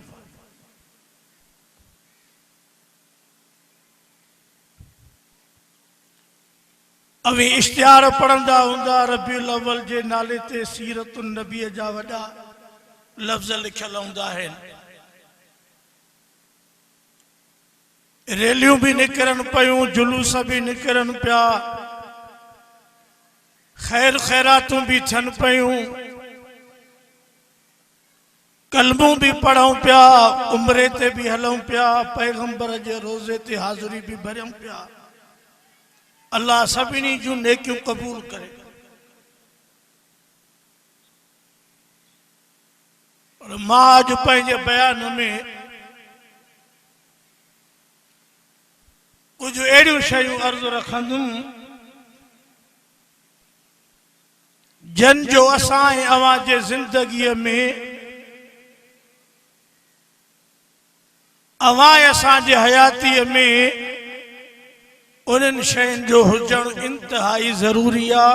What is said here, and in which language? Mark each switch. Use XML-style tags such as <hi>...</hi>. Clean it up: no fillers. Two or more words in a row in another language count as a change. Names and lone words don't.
<kfr>اوی اشتہار پڑھندا ہوندا ربیع الاول جے نالے تے سیرت النبی جا وڈا لفظ لکھل ہوندا ہے ریلیوں بھی نکرن پیوں جلوس بھی نکرن پیا خیر خیراتوں بھی تھن پیوں कलमू भी पढ़ूं पिया, उम्रे ते भी हलूं पिया, पैगंबर जे रोज़े ते हाज़िरी भी भरियूं पिया। अल्लाह सभिनी जूं नेकियूं क़बूल करे।</kfr> <sd>और मां अॼु पंहिंजे बयान में कुछ अहिड़ियूं शयूं अर्ज़ु रखंदुमि जन जो असां ऐं अवां जे ज़िंदगीअ में अवां असांजे हयातीअ में उन्हनि शयुनि जो हुजणु इंतिहाई ज़रूरी आहे।</sd>